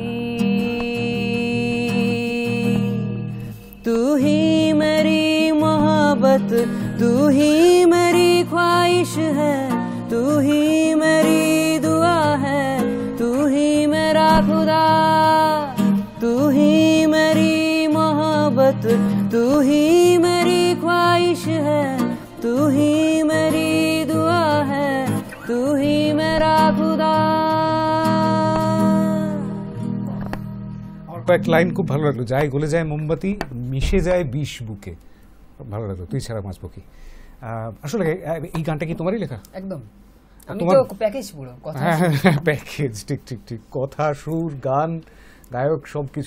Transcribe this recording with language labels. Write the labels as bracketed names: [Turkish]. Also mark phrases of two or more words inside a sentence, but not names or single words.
[Hindi] तू ही मेरी मोहब्बत, तू ही मेरी ख्वाहिश है, तू ही मेरी दुआ है, तू ही मेरा खुदा। तू ही मेरी मोहब्बत, तू ही मेरी ख्वाहिश है, तू ही मेरी दुआ है, तू ही मेरा खुदा। [Bangla] কয়েক লাইন খুব ভালো লাগলো। যায় গলে যায় মোমবাতি, মিশে যায় বিষ বুকে, ভালো লাগলো। তুই ছাড়া বাঁচবো কি। আসলে এই গানটা কি তোমারই লেখা? একদম, আমি তো প্যাকেজ পুরো কথা। হ্যাঁ, প্যাকেজ, ঠিক ঠিক ঠিক। কথা, সুর, গান, গায়ক, সবকিছু।